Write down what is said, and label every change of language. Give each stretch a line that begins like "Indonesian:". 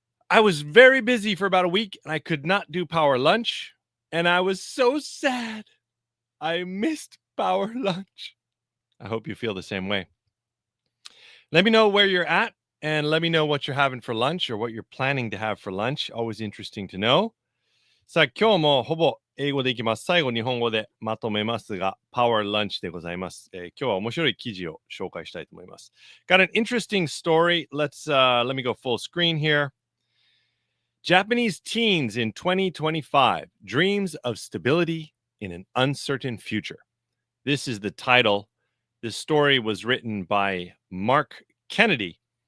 English: I was very busy for about a week and I could not do Power Lunch. And I was so sad. I missed Power Lunch. I hope you feel the same way. Let me know where you're at and let me know what you're having for lunch or what you're planning to have for lunch. Always interesting to know.
Japanese: さあ、今日もほぼ英語でいきます。最後、日本語でまとめますが、Power Lunch でございます。今日は面白い記事を紹介したいと思います。
English: Got an interesting story. Let me go full screen here. Japanese teens in 2025 dreams of stability in an uncertain future. This is the title. This story was written by Mark Kennedy.